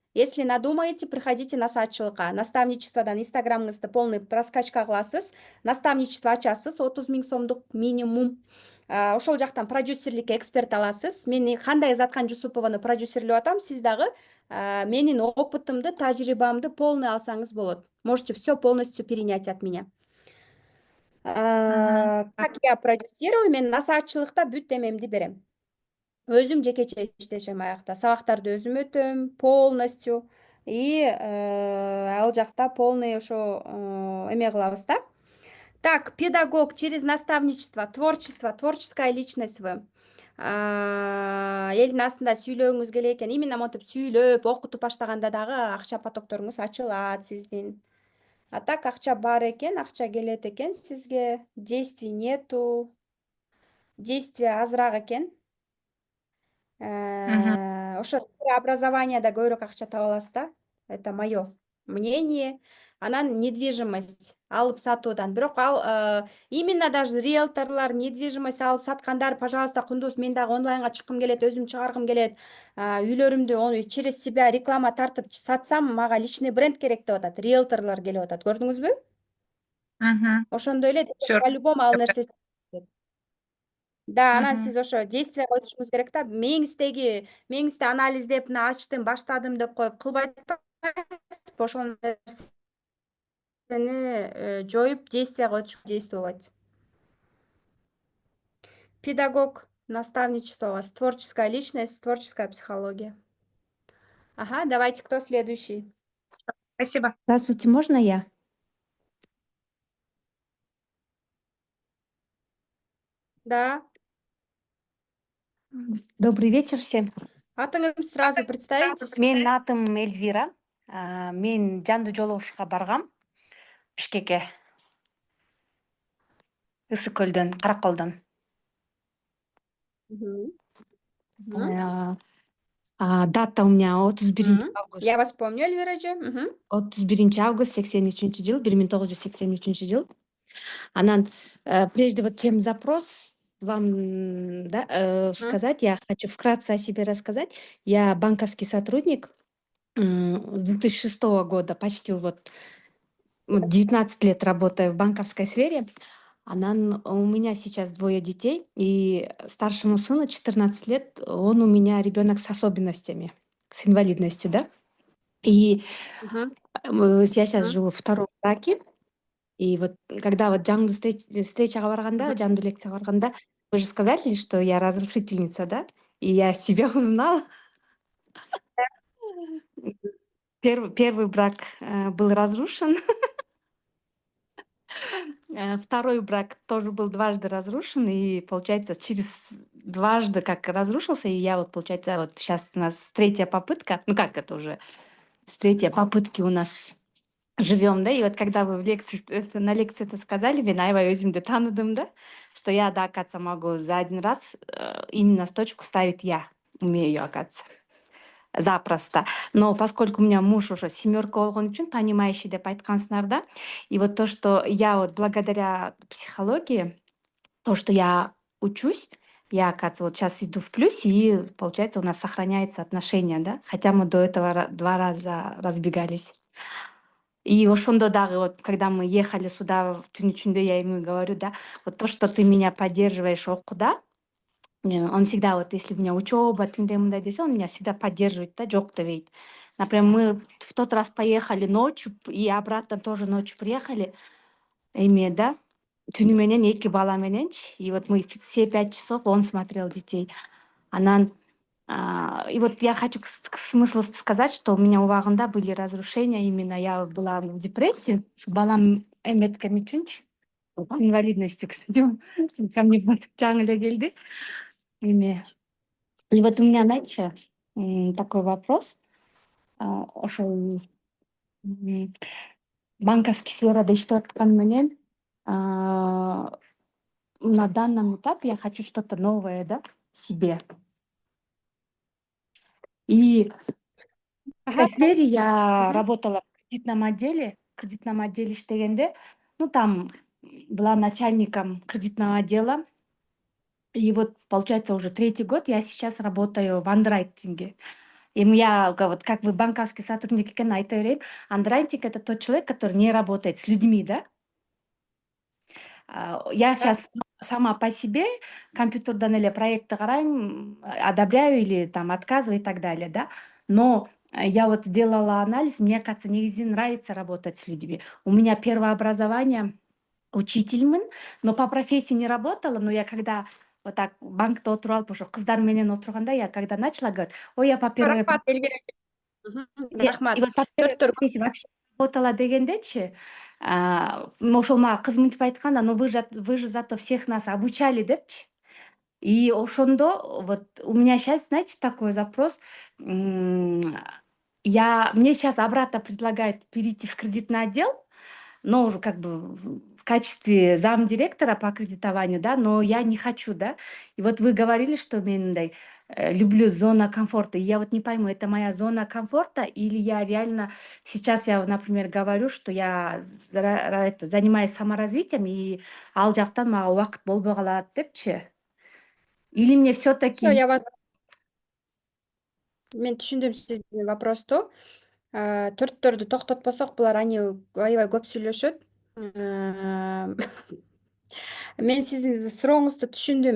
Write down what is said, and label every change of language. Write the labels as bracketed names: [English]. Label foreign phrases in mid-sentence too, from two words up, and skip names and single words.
[Russian] Если надумаете, приходите на сатчылыкка. [Kyrgyz] Наставничестводан Инстаграмыңызды [Russian] полный проскачка [Kyrgyz] кыласыз. Наставничество ачасыз, 30 000 сомдук минимум. Ошол жактан продюсерликке эксперт аласыз. Мени Кандай Заткан Жусупованы продюсерлеп атам, сиз дагы менин опытымды, тажрыйбамды полный алсаңыз болот. [Russian] Можете все полностью перенять от меня. Как я продюсирую, [Kyrgyz] мен насаатчылыкта бүт эмемди берем. Өзүм жекече иштешем аякта. Сабактарды өзүм өтөм полностью. И ал жакта полный ошо эме кылабыз да. [Russian] Так, педагог через наставничество, творчество, творческая личность вы. [Kyrgyz] Элдин астында сүйлөгүңүз келе экен. Именно монтип сүйлөп, окутуп баштаганда дагы акча потокторуңуз ачылат сиздин. А так акча бар экен, акча келет экен сизге. [Russian] Действий нету. Действия [Kyrgyz] азыраак экен. Ошо образованияда көбүрөөк акча таба аласыз да. [Russian] Это мое мнение. [Kyrgyz] Анан недвижимость алып сатуудан. Бирок [Russian] именно даже [Kyrgyz] риэлторлор недвижимость алып саткандар, пожалуйста, Кундуз, мен дагы онлайнга чыккым келет, өзүм чыгаргым келет. Үйлөрүмдү [Russian] через себя реклама [Kyrgyz] тартып сатсам, мага личный бренд керек деп атат. Риэлторлор келип атат. Көрдүңүзбү? Ошондой эле по-любому ал нерсе. Да, анан сиз ошо действие коюшуңуз керек да. Меңизди анализдеп, мына ачтым, баштадым деп коюп кылбай атпайсыз. Ошол нерсени жоюп, действие коюш действовать. [Russian] Педагог, наставничество у вас, творческая личность, творческая психология. Ага, давайте, кто следующий? Спасибо. Здравствуйте, можно я? Да. Добрый вечер всем. Атыңыз сразу представитесь. [Kyrgyz] Менин атым Эльвира. Мен Жанды жолугушка баргам. Бишкекке. Ысык көлдөн, Караколдон. [Russian] Дата у меня 31 август. Я вас помню, Эльвираджи. [Kyrgyz] 31 август 83 жыл, 1983 жыл. [Russian] Анан прежде вот чем запрос вам сказать, я хочу вкратце о себе рассказать. Я банковский сотрудник с 2006 года, почти вот 19 лет работаю в банковской сфере. У меня сейчас 2 детей, и старшему сыну 14 лет, он у меня ребенок с особенностями, с инвалидностью, да. И я сейчас живу в втором браке. И вот когда вот [Kyrgyz] Жанду встречага барганда, Жанду лекцияга барганда, [Russian] вы же сказали, что я разрушительница, да? И я себя узнала. Первый брак был разрушен. Второй брак тоже был дважды разрушен, и получается через дважды как разрушился, и я вот, получается, вот сейчас у нас 3-я попытка, ну как это уже, с 3-й попытки у нас живем, да, и вот когда вы на лекции это сказали, [Kyrgyz] мен аябай өзүмдү таныдым, да, [Russian] что я, да, оказывается, могу за один раз именно точку ставить я, умею, оказывается. Запросто. Но поскольку у меня муж уже 7 [Kyrgyz] болгон үчүн, [Russian] понимающий [Kyrgyz] деп айткансыңар, [Russian] да, и вот то, что я вот благодаря психологии, то, что я учусь, я, оказывается, вот сейчас иду в плюсе, и, получается, у нас сохраняется отношения, да, хотя мы до этого 2 раза разбегались. И [Kyrgyz] ошондо дагы [Russian] вот, когда мы ехали сюда, [Kyrgyz] түн ичинде [Russian] я ему говорю, да, вот то, что ты меня поддерживаешь окуда, он всегда вот, если у меня учеба, [Kyrgyz] тындай-мындай десе, [Russian] он меня всегда поддерживает, [Kyrgyz] да, жок дебейт. [Russian] Например, мы в тот раз поехали ночью, и обратно тоже ночью приехали, [Kyrgyz] эме, да, түнү менен 2 бала мененчи, [Russian] и вот мы все 5 часов, он смотрел детей. И вот я хочу к смыслу сказать, что у меня убагында были разрушения, именно я была в депрессии, [Kyrgyz] балам эметкен үчүнчү, [Russian] с инвалидностью, кстати, ко мне [Kyrgyz] жаңы эле келди. эме. [Russian] И вот у меня, знаете, такой вопрос. [Kyrgyz] Ошол банковский сферада иштеп аткан менен [Russian] на данном этапе я хочу что-то новое, да, себе. И в этой сфере я работала в кредитном отделе иштегенде, ну, там была начальником кредитного отдела. И вот, получается, уже 3-й год я сейчас работаю в андеррайтинге. И я, вот как вы банковский сотрудник [Kyrgyz] экенин айта берейин, [Russian] андеррайтинг — это тот человек, который не работает с людьми, да? Я сейчас сама по себе [Kyrgyz] компьютерден эле проектти карайм, [Russian] одобряю или там отказываю и так далее, да. Но я вот делала анализ, мне кажется, негизи нравится работать с людьми. У меня первое образование учительмин, но по профессии не работала, но я когда вот так [Kyrgyz] банкта отуруп алып ошо кыздар менен отурганда, [Russian] я когда начала говорить, ой, я по первой [Kyrgyz] Рахмат, Эльвира. [Russian] и [Kyrgyz] Рахмат. [Russian] вот по первой [Kyrgyz] Төрттөр [Russian] профессии вообще не работала [Kyrgyz] дегендечи, ошол мага кыз мынтип айткан, [Russian] ну вы же зато всех нас обучали депчи. И ошондо вот у меня сейчас, знаете, такой запрос. Мне сейчас обратно предлагают перейти в кредитный отдел, но уже как бы в качестве замдиректора по кредитованию, да, но я не хочу, да. И вот вы говорили, что мен люблю зона комфорта. И я вот не пойму, это моя зона комфорта или я реально сейчас я, например, говорю, что я занимаюсь саморазвитием и [Kyrgyz] ал жактан мага убакыт болбой калат депчи. [Russian] Или мне Всё, все-таки я вас [Kyrgyz] мен түшүндүм сиздин вопросту. Төрттөрдү токтотпосок булар аябай көп сүйлөшөт. Мен сиздин сурооңузду түшүндүм.